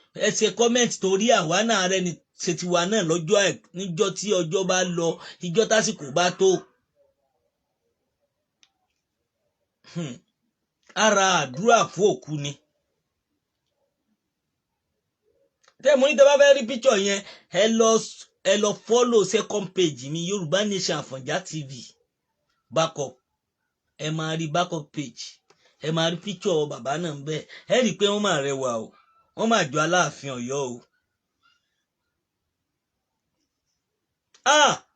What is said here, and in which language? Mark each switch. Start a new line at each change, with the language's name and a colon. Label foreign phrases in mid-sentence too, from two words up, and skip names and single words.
Yoruba: Ẹ ṣe comment torí àwa náà rẹ́ni ṣe tiwa náà lọ́jọ́ ẹ̀, níjọ́ tí ọjọ́ bá lọ, ìjọ́ tásìkò bá tó. Hmm. Ara àdúrà fún òkú ni. Tẹ́ mo ní tẹ́ bá fẹ́ rí picture yẹn, ẹ lọ s-, ẹ lọ
English: follow second page
Yoruba: mi, Yorùbá Nation Àfọ̀njá T V backup. Ẹ máa rí
English: backup page.
Yoruba: Ẹ máa rí picture bàbá náà ń bẹ. Ẹ rí i pé wọ́n máa rẹwà o. Wọ́n máa jọ Aláàfin Ọ̀yọ́ o. Ah!